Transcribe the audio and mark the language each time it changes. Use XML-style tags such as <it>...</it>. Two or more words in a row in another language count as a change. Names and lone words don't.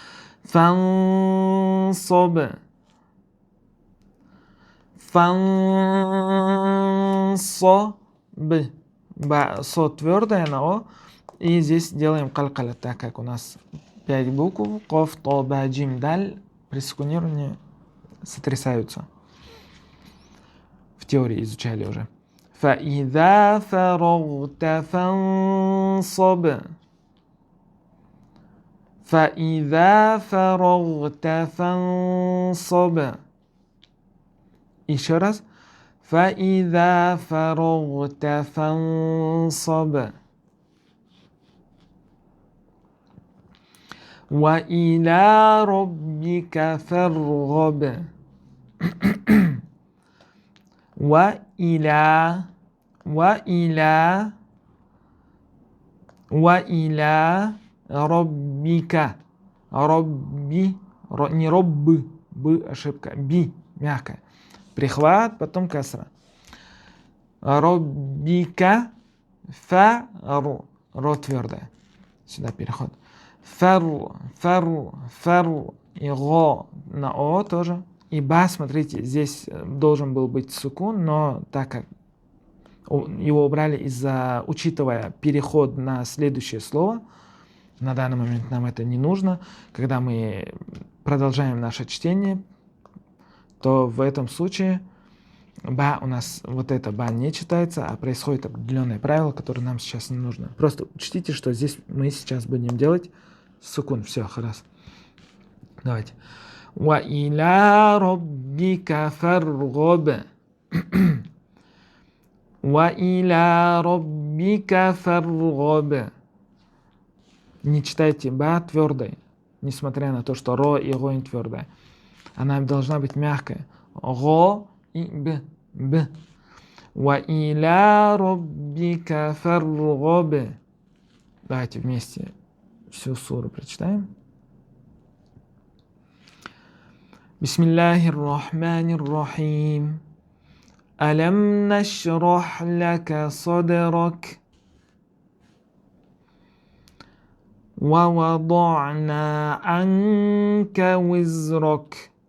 <ru>Фансоб. Со твердая на о. И здесь делаем калкаля, так как у нас 5 букв. Коф, то, ба, джим, даль. При секунировании сотрясаются. В теории изучали уже.</ru> <ar>فإذا فرغت فانصب. فإذا فرغت فانصب.</ar> <ru>Еще раз.</ru> <ar>فإذا فرغت فانصب. وإلى ربك فارغب. وإلى ربك.</ar> <ru>Робби, не роббы, бы ошибка, би, мягкая. Прихват, потом касра. Роббика, фа, ро твердая. Сюда переход. Фар, и го на о тоже. И ба, смотрите, здесь должен был быть сукун, но так как его убрали учитывая переход на следующее слово, на данный момент нам это не нужно. Когда мы продолжаем наше чтение, то в этом случае ба у нас, вот это ба не читается, а происходит определенное правило, которое нам сейчас не нужно. Просто учтите, что здесь мы сейчас будем делать сукун. Все, харас. Давайте.</ru> <ar>وإلى ربك فارغب. وإلى ربك فارغب.</ar> <ru>Не читайте ба твердой, несмотря на то, что ро и го не твердая. Она должна быть мягкая. Го и б.</ru> <ar>وإلى ربك فارغب.</ar> <ru>Давайте вместе всю суру прочитаем.</ru> <ar>بسم الله الرحمن الرحيم. ألم نشرح لك صدرك. ووضعنا عنك وزرك</ar>